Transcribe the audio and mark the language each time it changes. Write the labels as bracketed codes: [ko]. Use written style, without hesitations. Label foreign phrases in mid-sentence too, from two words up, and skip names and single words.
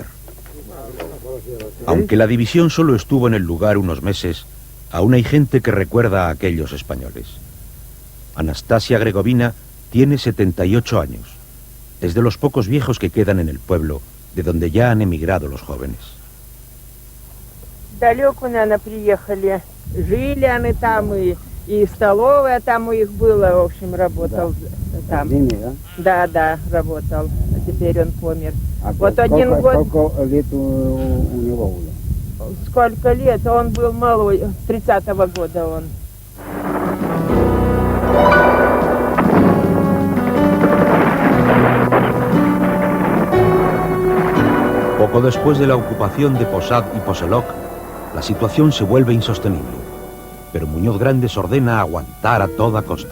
[es] Aunque la división solo estuvo en el lugar unos meses, aún hay gente que recuerda a aquellos españoles. Anastasia Gregovina tiene 78 años. Es de los pocos viejos que quedan en el pueblo, de donde ya han emigrado los jóvenes. [ru] Далеко, наверное, приехали. Жили они там, и столовая там у них была, в общем, работал там. Да, работал. А теперь он помер. Вот один год... Сколько лет у него было? Сколько лет? Он был малой, с 30-го года он. [es] Poco después de la ocupación de Posad y Poselok, la situación se vuelve insostenible, pero Muñoz Grandes ordena aguantar a toda costa.